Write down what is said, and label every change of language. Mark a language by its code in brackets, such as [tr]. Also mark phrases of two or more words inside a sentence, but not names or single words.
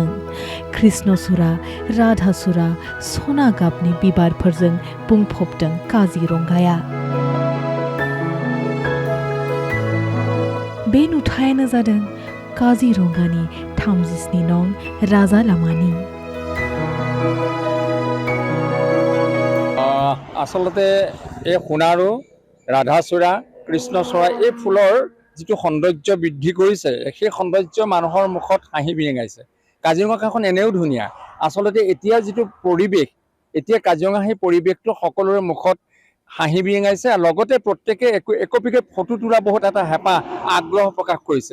[brx] कृष्णसुरा राधासुरा सना गाबनि बिबारफोरजों बुंफबदों काजिरंगाया। बे नुथायानो जादों काजिरंगानि 37 नं राजा लामानि। [as] आसलते এই সোণাৰু ৰাধাচূড়া কৃষ্ণচূড়া এই ফুলৰ যিটো সৌন্দৰ্য বৃদ্ধি কৰিছে সেই সৌন্দৰ্য মানুহৰ মুখত হাঁহি বিৰিঙাইছে। কাজিৰঙাখন এনেও ধুনীয়া। আচলতে এতিয়া যিটো পৰিৱেশ, এতিয়া কাজিৰঙা সেই পৰিৱেশটো সকলোৰে মুখত হাঁহি বিৰিঙাইছে আৰু লগতে প্ৰত্যেকে একপিকে ফটো তোলা বহুত এটা হেঁপাহ আগ্ৰহ প্ৰকাশ কৰিছে।